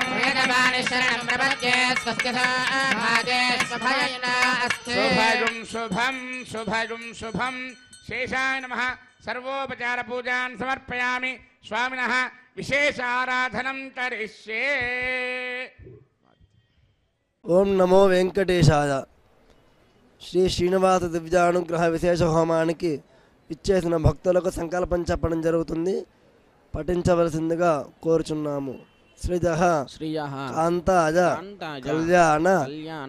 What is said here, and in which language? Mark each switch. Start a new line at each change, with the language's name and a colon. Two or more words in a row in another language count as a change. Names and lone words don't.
Sanskrit: वेदवाणी शरणं प्रपद्ये स्वस्ति भागे स्वभयेन अस्तु शुभं शुभं शेषाय नमः सर्वोपचार पूजान् समर्पयामि स्वामिनः विशेष आराधनं करिष्ये ఓం నమో వెంకటేశాయ.
Telugu: శ్రీ శ్రీనివాస దివ్యానుగ్రహ విశేష హోమానికి ఇచ్చేసిన భక్తులకు సంకల్పం చెప్పడం జరుగుతుంది. పఠించవలసిందిగా కోరుచున్నాము. శ్రీజః
Sanskrit: శ్రీయః కాంతాయ కాంతాయ కళ్యాణ కళ్యాణ